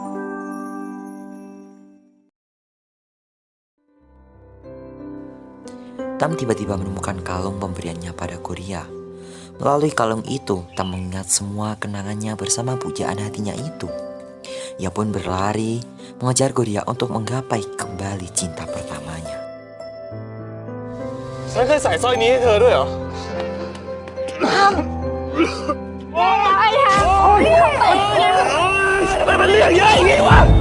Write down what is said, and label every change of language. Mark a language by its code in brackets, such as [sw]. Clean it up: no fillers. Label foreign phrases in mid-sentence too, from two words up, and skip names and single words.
[id] Tam tiba-tiba menemukan kalung pemberiannya pada Goria. Melalui kalung itu, Tam mengingat semua kenangannya bersama pujaan hatinya itu. Ia pun berlari mengejar Goria untuk menggapai kembali cinta pertamanya. [th] ฉันเคยใส่สร้อยนี้ให้เธอด้วยเหรอ ไอ้แฮมโอ้ยทำไมเนี่ย ทำไมมันเรื่องเยอะอย่างนี้วะ